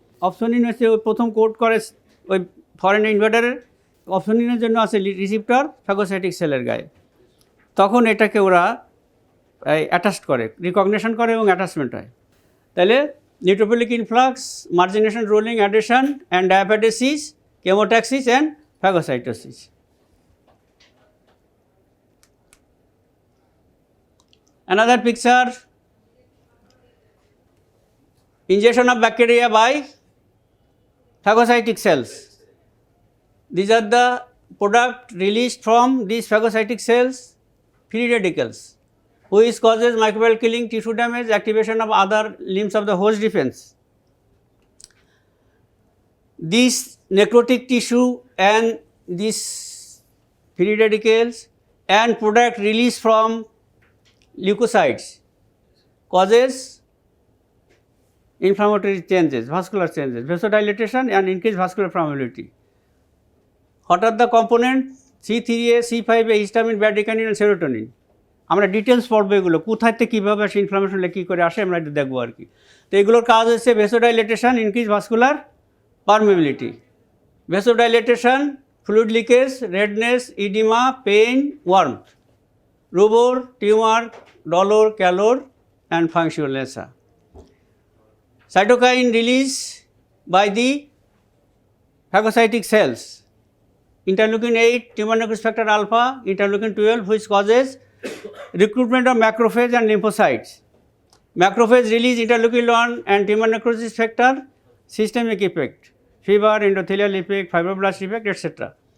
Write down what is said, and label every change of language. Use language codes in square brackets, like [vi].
[bn] অপসোনিন হচ্ছে ওই প্রথম কোড করে ওই ফরেন ইনভেডারের, অপসোনিনের জন্য আছে রিসিপ্টর ফ্যাগোসাইটিক সেলের গায়ে, তখন এটাকে ওরা অ্যাটাচ করে, রিকগনিশন করে এবং অ্যাটাচমেন্ট হয়। [en] তাহলে neutrophilic influx, margination, rolling, adhesion and diabetes, chemotaxis and phagocytosis. Another picture, ingestion of bacteria by phagocytic cells. These are the product released from these phagocytic cells, free radicals, which causes microbial killing, tissue damage, activation of other limbs of the host defense. this necrotic tissue and these free radicals and product released from leukocytes causes inflammatory changes, vascular changes, vasodilatation and increased vascular permeability. What are the components? C3A, C5A, histamine, bradykinin and serotonin. [bn] আমরা details পড়বো এগুলো কোথায় থেকে কীভাবে আসে inflammation কী করে আসে আমরা একটু দেখবো আর কি। তো এগুলোর কাজ হচ্ছে ভেসোডাইলেটেশন, increase vascular permeability, ভেসোডাইলেটেশন, fluid leakage, redness, edema, pain, warmth, রুবোর, tumour, ডলর, ক্যালোর and ফাংশনালেসা। [en] Cytokine release by the phagocytic cells, interleukin 8, tumor necrosis factor alpha, interleukin 12 which causes recruitment of macrophage and lymphocytes. Macrophage release interleukin 1 and tumor necrosis factor, systemic effect, fever, endothelial effect, fibroblast effect, etc.